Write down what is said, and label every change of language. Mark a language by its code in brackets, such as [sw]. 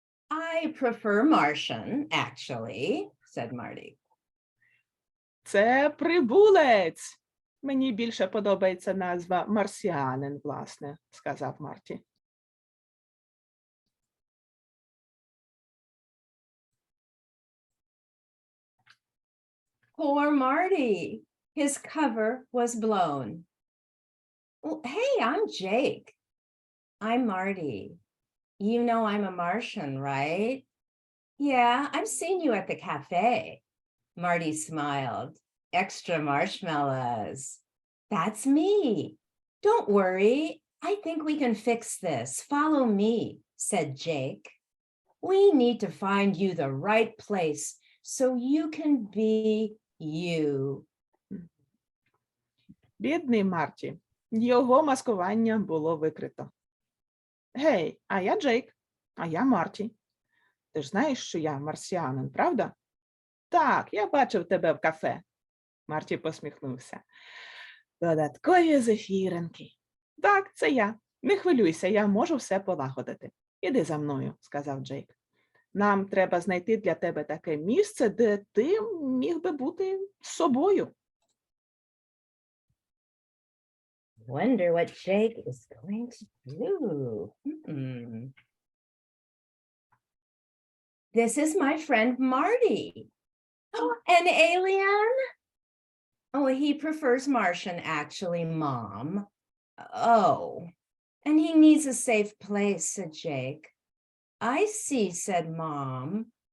[en] I prefer Martian, actually, said Marty. [uk] Це прибулець. Мені більше подобається назва марсіанин, власне, сказав Марті. [en] Poor Marty. His cover was blown. Well, hey, I'm Jake. I'm Marty. You know I'm a Martian, right? Yeah, I've seen you at the cafe. Marty smiled. Extra marshmallows. That's me. Don't worry. I think we can fix this. Follow me, said Jake. We need to find you the right place so you can be you. [uk] Бідний Марті. Його маскування було викрито. Гей, а я Джейк, а я Марті. Ти ж знаєш, що я марсіанин, правда? Так, я бачив тебе в кафе. Марті посміхнувся. Додаткові зефіринки. Так, це я. Не хвилюйся, я можу все полагодити. Іди за мною, сказав Джейк. Нам треба знайти для тебе таке місце, де ти міг би бути собою. [en] Wonder what Jake is going to do. This is my friend Marty. Oh, an alien? Oh, he prefers Martian, actually, Mom. Oh, and he needs a safe place, said Jake. I see, said Mom.